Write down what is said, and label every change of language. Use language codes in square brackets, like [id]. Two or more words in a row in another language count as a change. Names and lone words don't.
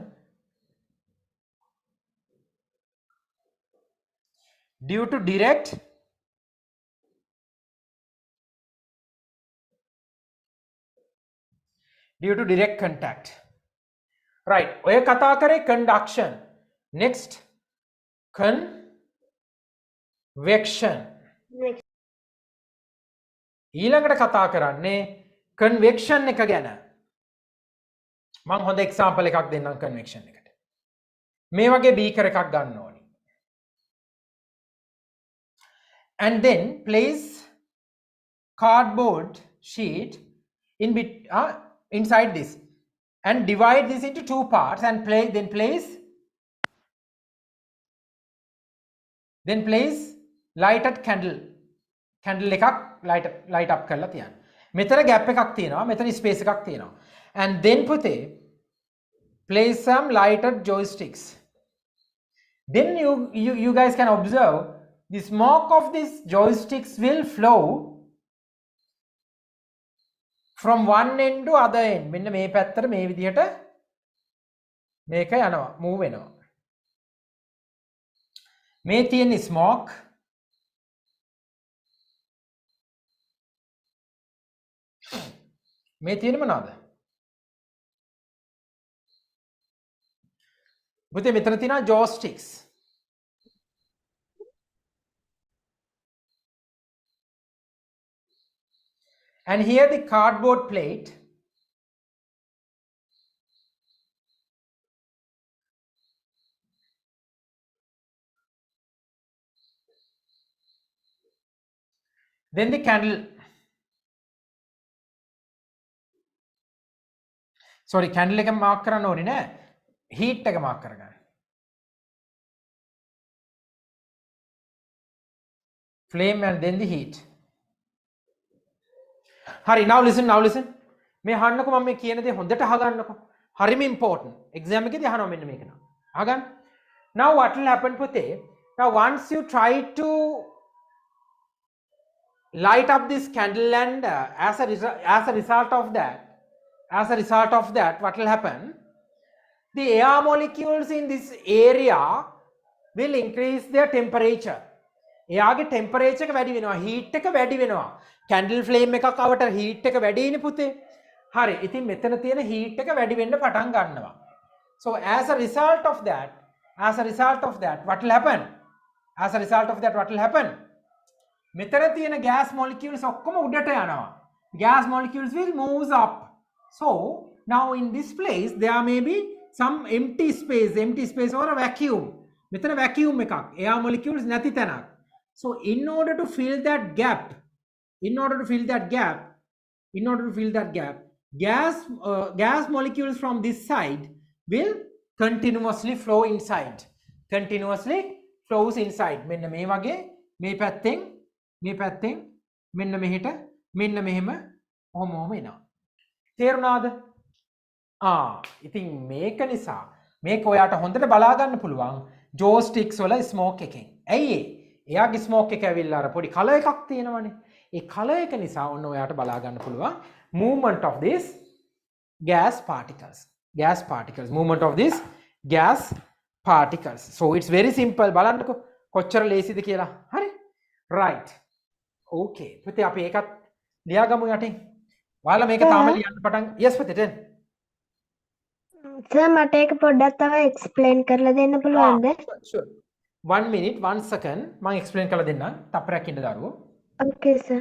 [en] due to direct contact right [si] ඔය කතා කරේ [en] conduction next [si] convection ඊළඟට කතා කරන්නේ convection එක ගැන මම හොඳ example එකක් දෙන්නම් convection එකට මේ වගේ beaker එකක් ගන්න ඕනි [en] and then place cardboard sheet inside this and divide this into two parts and place lighted candle එකක් light up [si] කරලා තියන්න. මෙතන gap එකක් තියෙනවා, මෙතන space එකක් තියෙනවා. [en] And then පුතේ place some lighted joysticks. Then you guys can observe the smoke of these joysticks will flow from one end to other end. [si] මෙන්න මේ පැත්තට මේ විදිහට මේක යනවා move වෙනවා. මේ තියෙන smoke මේ තියෙන මොනවාද? පුතේ මෙතන තියෙනවා joysticks. [en] And here the cardboard plate then the candle sorry candle [si] එක mark කරන්න ඕනේ නෑ heat එක mark කරගන්න [en] flame and then the heat [si] හරි [en] now listen [si] මේ අහන්නකො මම මේ කියන දේ හොඳට අහගන්නකො හරිම important exam එකේදී අහනවා මෙන්න මේක නා අහගන්න [en] now what will happen [si] පුතේ [en] now once you try to light up this candle and as a result of that what will happen the air molecules in this area will increase their temperature [si] එයාගේ temperature එක වැඩි වෙනවා heat එක වැඩි වෙනවා [en] candle flame [si] එකක් අවට heat එක වැඩිනේ පුතේ හරි ඉතින් මෙතන තියෙන heat එක වැඩි වෙන්න පටන් ගන්නවා [en] so as a result of that what will happen [si] මෙතන තියෙන [en] gas molecules [si] ඔක්කොම උඩට යනවා [en] gas molecules will move up so now in this place there may be some empty space or a vacuum [si] මෙතන vacuum එකක් [en] air molecules [si] නැති තැනක් [en] so in order to fill that gap gas molecules from this side will continuously flows inside [si] මෙන්න මේ වගේ මේ පැත්තෙන් මෙන්න මෙහෙට මෙන්න මෙහෙම ඔහොම එනවා තේරුණාද ඉතින් මේක නිසා මේක ඔයාට හොඳට බලා ගන්න පුළුවන් ජෝස්ටික්ස් වල ස්මෝක් එකෙන්. ඇයි ඒ? එයාගේ ස්මෝක් එක ඇවිල්ලා අර පොඩි කලර් එකක් තියෙනවනේ. ඒ කලර් එක නිසා ඔන්න ඔයාට බලා ගන්න පුළුවන් [en] movement of this gas particles. Movement of this gas particles. So it's very simple. [si] බලන්නකෝ කොච්චර ලේසිද කියලා. හරි? [en] right. okay. [si] පුතේ අපි ඒකත් ලියාගමු යටින්. ඔයාලා මේක තාම ලියන්න පටන් yes පුතේ tell. සර් මට ඒක පොඩ්ඩක් තව එක්ස්ප්ලেইন කරලා දෙන්න පුළුවන්ද? [en] sure. 1 minute 1 second [si] මම explain කරලා දෙන්නම්. තප්පරයක් ඉන්න දරුවෝ. [en] okay sir.